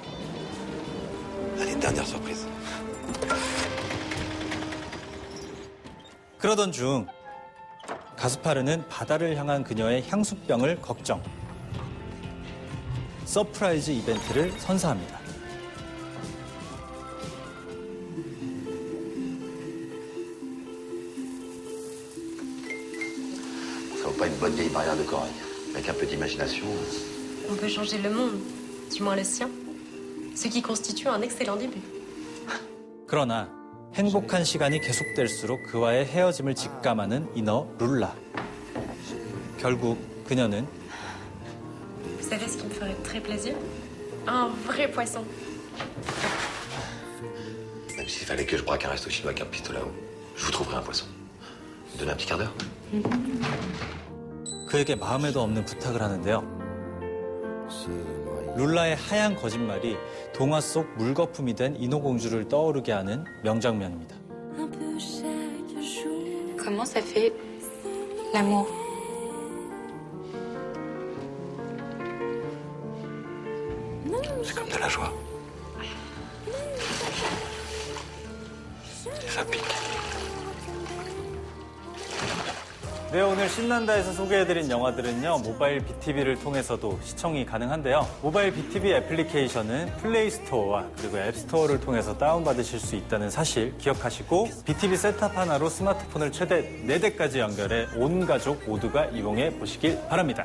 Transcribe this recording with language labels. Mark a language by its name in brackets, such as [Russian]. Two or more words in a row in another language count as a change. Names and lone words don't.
[Korean] 그러던 중 가스파르는 바다를 향한 그녀의 향수병을 걱정. 서프라이즈 이벤트를 선사합니다. [French] Ça vaut pas une bonne vieille barrière de corail. Avec un peu d'imagination. On peut changer le monde, du moins le sien. Ce qui constitue un excellent début. [Korean] 그러나 행복한 시간이 계속될수록 그와의 헤어짐을 직감하는 이너 룰라. 결국 그녀는 [French] Vous savez ce qui me ferait très plaisir? Un vrai poisson. Même s'il fallait que je braque un resto chinois avec un pistolet là-haut, je vous trouverai un poisson. Vous me donnez un petit quart d'heure? [Korean] 그에게 마음에도 없는 부탁을 하는데요. 룰라의 하얀 거짓말이 동화 속 물거품이 된 인어공주를 떠오르게 하는 명장면입니다. [French] Comment ça fait l'amour? C'est comme de la joie. Et ça pique. [Korean] 네, 오늘 신난다에서 소개해드린 영화들은요, 모바일 BTV를 통해서도 시청이 가능한데요. 모바일 BTV 애플리케이션은 플레이스토어와 그리고 앱스토어를 통해서 다운받으실 수 있다는 사실 기억하시고 BTV 셋탑 하나로 스마트폰을 최대 4대까지 연결해 온 가족 모두가 이용해 보시길 바랍니다.